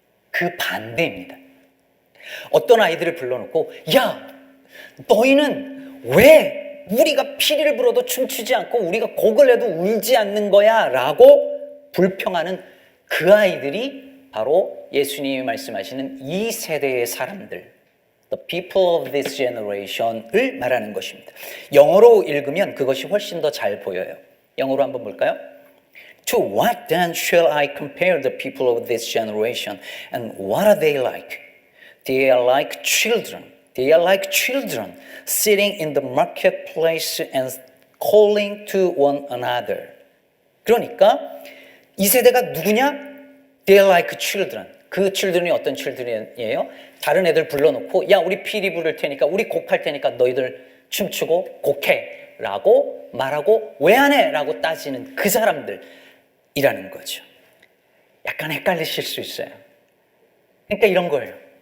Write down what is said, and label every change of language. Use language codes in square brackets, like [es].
[ko] 그 반대입니다. 어떤 아이들을 불러놓고, 야, 너희는 왜 우리가 피리를 불어도 춤추지 않고 우리가 곡을 해도 울지 않는 거야 라고 불평하는 그 아이들이 바로 예수님이 말씀하시는 이 세대의 사람들, [en] the people of this generation [ko] 을 말하는 것입니다. 영어로 읽으면 그것이 훨씬 더 잘 보여요. 영어로 한번 볼까요? [en] To what then shall I compare the people of this generation? And what are they like? They are like children. They are like children sitting in the marketplace and calling to one another. [ko] 그러니까 이 세대가 누구냐? [en] They are like children. [ko] 그 children이 어떤 children이에요? 다른 애들 불러놓고, 야, 우리 피리 부를 테니까, 우리 곡할 테니까 너희들 춤추고 곡해 라고 말하고, 왜 안 해? 라고 따지는 그 사람들이라는 거죠. 약간 헷갈리실 수 있어요. 그러니까 이런 거예요.